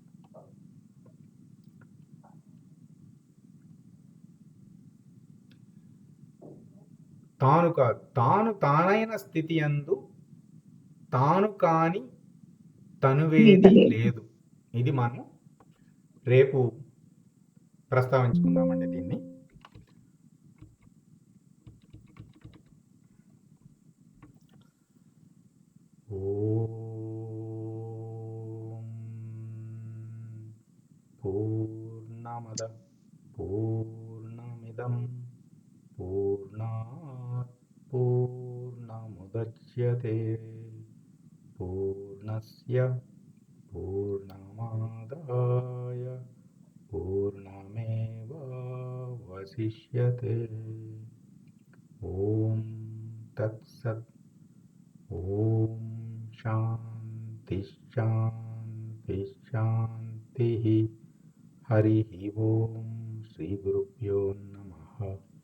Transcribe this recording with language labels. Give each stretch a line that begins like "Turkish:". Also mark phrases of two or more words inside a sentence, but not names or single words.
Telugu: తాను కాదు, తానైన స్థితి యందు తాను కాని తనువేది లేదు. ఇది మనం రేపు ప్రస్తావించుకుందామండి దీన్ని.
Sanskrit: ఓం పూర్ణమద పూర్ణమిదం పూర్ణాత్ పూర్ణముదచ్యతే పూర్ణస్య పూర్ణమాదాయ పూర్ణమేవావశిష్యతే. ఓం తత్సత్. ఓం శాంతి శాంతి శాంతి. హరి ఓం. శ్రీ గురుభ్యో నమః.